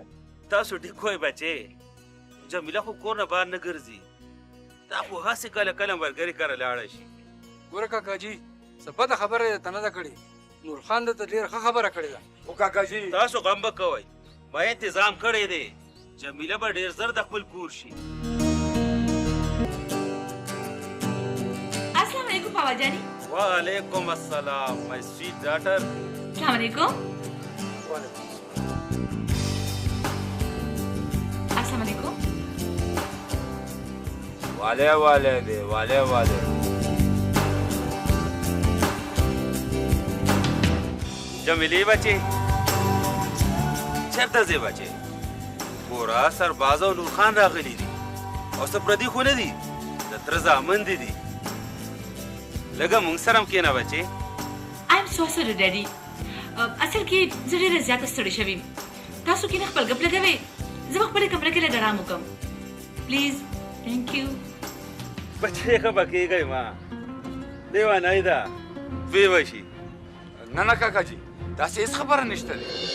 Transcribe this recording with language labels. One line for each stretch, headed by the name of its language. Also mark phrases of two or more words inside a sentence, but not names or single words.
Pashto: تاسو ټیک وایئ بچې جمیله خو کور نه بهر نه ګرځي دا خو هسې کله کله ملګري کره لاړه شي ګوره کاکاجي څه بده خبره یې ته نه ده کړې نور خان درته ډېره ښه خبره کړې ده خو کاکاجي تاسو غم به کوئ ما انتظام کړی دی جمیله به ډېر زر د خپل کور شي
Arabic: السلام علیکم
Urdu: پاپا جانی
Arabic: وعلیکم السلام
English: my sweet daughter
Arabic: السلام علیکم السلام علیکم والے والے دی والے والے
Pashto: جمیلې بچې چېرته ځې بچې پوره سرباز او نور خان راغلي دي او څه پردي خو نه دي د تره زامن دي لږه مونږ سره هم کښېنه بچې
English: I am so sorry daddy
Pashto: اصل کې زه ډېره زیاته ستړې شوې یم تاسو کښېنه خپل ګپ لګوئ زه به خپلې کمره کې لږ ارام وکړم
English: please thank you
Pashto: بچې خفه کېږئ ما لیونۍ ده ویې وشي نه نه کاکاجي داسې هېڅ خبره نشته دی